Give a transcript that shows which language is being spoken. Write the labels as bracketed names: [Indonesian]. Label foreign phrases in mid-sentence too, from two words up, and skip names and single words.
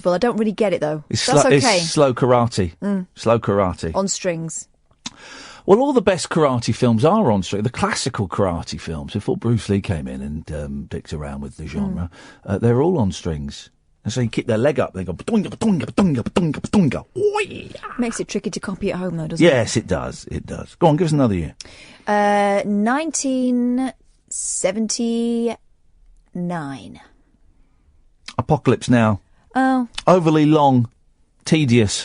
[English] I don't really get it, though. That's okay. It's slow karate. Slow karate. On strings. Well, all the best karate films are on strings. The classical karate films, before Bruce Lee came in and dicked around with the genre, they're all on strings. And so you keep their leg up, they go, ba-dunga, ba-dunga, ba-dunga, ba-dunga, ba-dunga. Makes it tricky to copy at home, though, doesn't it? Yes, it does. It does. Go on, give us another year. 1979. Apocalypse Now. Oh. Overly long. Tedious.